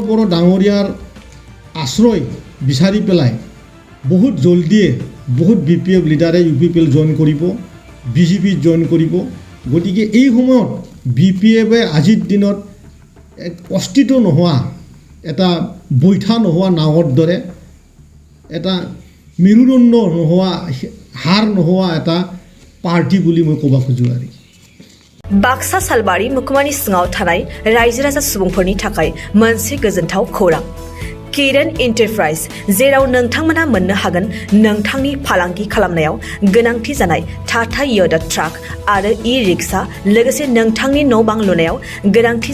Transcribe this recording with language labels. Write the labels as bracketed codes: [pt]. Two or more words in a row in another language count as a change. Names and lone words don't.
[as] বড়ো ডাঙৰীয়াৰ আশ্ৰয় বিচাৰি পেলাই বহুত জলদিয়ে বহুত BPF লিডাৰে UPPL জইন কৰিব BJP জইন কৰিব গতিকে এই সময়ত BPFে আজিৰ দিনত এক অস্তিত্ব নোহোৱা এটা বৈঠা নোহোৱা নাৱৰ দৰে এটা মেৰুদণ্ড নোহোৱা হাৰ নোহোৱা এটা পাৰ্টি বুলি মই ক'ব খোজোঁ আৰু [brx] बाक्सा सालबारि मुखुमानि सिङाव थानाय रायजो राजा सुबुंफोरनि थाखाय मोनसे गोजोनथाव खौरां किरण एन्टारप्राइज जेराव नोंथांमोनहा मोननो हागोन नोंथांनि फालांगि खालामनायाव गोनांथि जानाय टाटा य'दा ट्राक आरो ई-रिक्शा लोगोसे नोंथांनि न' बां लुनायाव गोनांथि